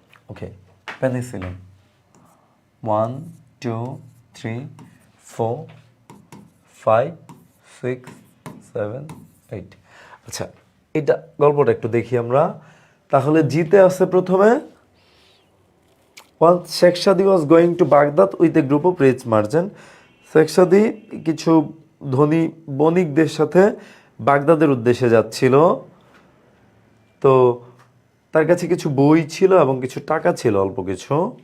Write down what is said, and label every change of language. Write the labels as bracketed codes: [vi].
[bn] ওকে, penicillin 1 2 3 4 5 6 7 8। আচ্ছা, এটা গল্পটা একটু দেখি আমরা তাহলে। জিতে আছে প্রথমে, [en] Once Sheikh Saadi was going to Baghdad with a group of rich merchants. [bn] Sheikh সাদি কিছু ধনী বণিকদের সাথে বাগদাদের উদ্দেশ্যে যাচ্ছিল। তো তার কাছে কিছু বই ছিল এবং কিছু টাকা ছিল, অল্প কিছু।